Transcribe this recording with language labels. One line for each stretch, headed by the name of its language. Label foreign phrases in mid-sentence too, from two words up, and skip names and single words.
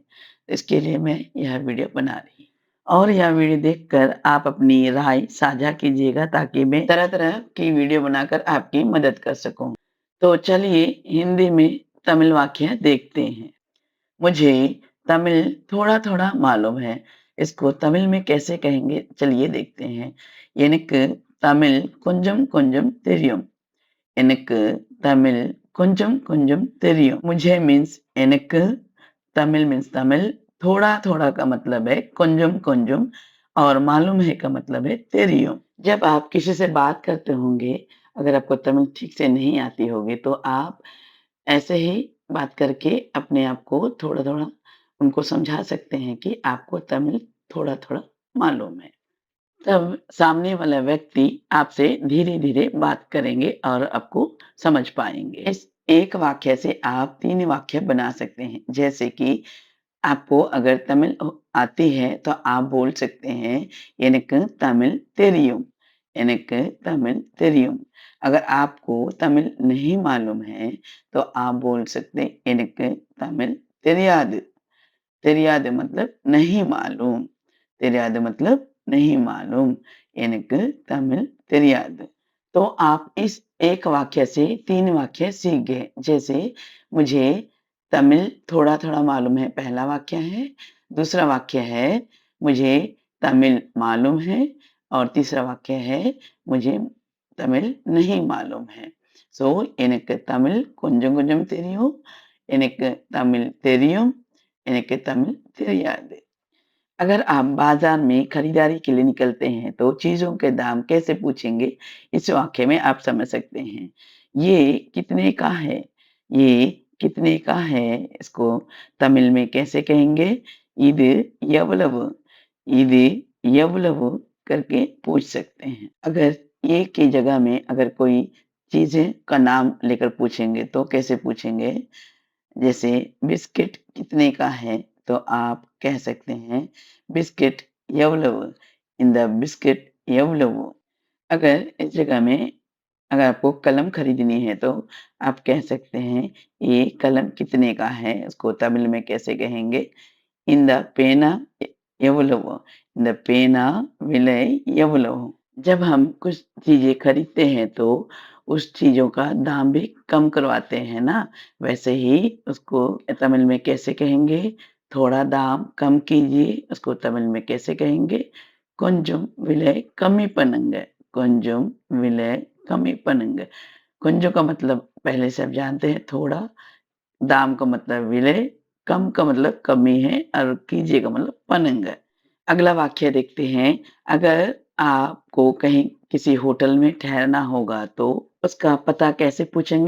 Hindi: इसके लिए मैं यह वीडियो बना रही और यह वीडियो देखकर आप अपनी राय साझा कीजिएगा ताकि मैं तरह-तरह की वीडियो बनाकर आपकी मदद कर सकूँ। तो चलिए हिंदी में तमिल वाक्य देखते हैं। मुझे तमिल थोड़ा-थोड़ा मालूम है। इसको तमिल में कैसे कहेंगे चलिए देखते हैं।
Tamil: எனக்கு தமிழ் கொஞ்சம் கொஞ்சம் தெரியும். எனக்கு தமிழ் கொஞ்சம் கொஞ்சம் தெரியும்।
Hindi: मुझे मीन्स எனக்கு, तमिल मीन्स तमिल, थोड़ा-थोड़ा का मतलब है
Tamil: கொஞ்சம் கொஞ்சம்
Hindi: और मालूम है का मतलब है தெரியும்। जब आप किसी से बात करते होंगे, अगर आपको तमिल ठीक से नहीं आती होगी तो आप ऐसे ही बात करके अपने आप को थोड़ा-थोड़ा उनको समझा सकते हैं कि आपको तमिल थोड़ा-थोड़ा मालूम है। तब सामने वाला व्यक्ति आपसे धीरे-धीरे बात करेंगे और आपको समझ पाएँगे। इस एक वाक्य से आप 3 वाक्य बना सकते हैं। जैसे कि आपको अगर तमिल आती है तो आप बोल सकते हैं,
Tamil: "எனக்கு तमिल தெரியும்", "எனக்கு तमिल தெரியும்"।
Hindi: अगर आपको तमिल नहीं मालूम है तो आप बोल सकते हैं,
Tamil: "எனக்கு तमिल தெரியாது"।
Hindi: தெரியாது मतलब नहीं मालूम, தெரியாது मतलब नहीं मालूम,
Tamil: எனக்கு तमिल தெரியாது।
Hindi: तो आप इस एक वाक्य से 3 वाक्य सीख गए। जैसे मुझे तमिल थोड़ा-थोड़ा मालूम है, पहला वाक्य है। दूसरा वाक्य है मुझे तमिल मालूम है और तीसरा वाक्य है मुझे तमिल नहीं मालूम है।
Tamil: सो எனக்கு தமிழ் கொஞ்சம் கொஞ்சம் தெரியும், எனக்கு தமிழ் தெரியும், எனக்கு तमिल தெரியாது।
Hindi: अगर आप बाजार में खरीदारी के लिए निकलते हैं तो चीज़ों के दाम कैसे पूछेंगे? इस वाक्य में आप समझ सकते हैं। ये कितने का है? ये कितने का है? इसको तमिल में कैसे कहेंगे?
Tamil: இது எவ்வளவு? இது எவ்வளவு
Hindi: करके पूछ सकते हैं। अगर ये की जगह में अगर कोई चीज़ें का नाम लेकर पूछेंगे तो कैसे पूछेंगे? जैसे बिस्किट कितने का है? तो आप कह सकते हैं बिस्किट எவ்வளவு?
Tamil: இந்த பிஸ்கட் எவ்வளவு?
Hindi: अगर इस जगह में अगर आपको कलम खरीदनी है तो आप कह सकते हैं ये कलम कितने का है? उसको तमिल में कैसे कहेंगे?
Tamil: இந்த பேனா எவ்வளவு? இந்த பேனா விலை எவ்வளவு?
Hindi: जब हम कुछ चीज़ें खरीदते हैं तो उस चीज़ों का दाम भी कम करवाते हैं ना? वैसे ही उसको तमिल में कैसे कहेंगे? थोड़ा दाम कम कीजिए, उसको तमिल में कैसे कहेंगे?
Tamil: கொஞ்சம் விலை कमी பண்ணுங்க, கொஞ்சம் விலை कमी பண்ணுங்க।
Hindi: கொஞ்சம் का मतलब पहले से आप जानते हैं थोड़ा, दाम का मतलब विलय, कम का मतलब कमी है और कीजिए का मतलब பண்ணுங்க। अगला वाक्य देखते हैं। अगर आपको कहीं किसी होटल में ठहरना होगा तो उसका पता कैसे पूछेंगे?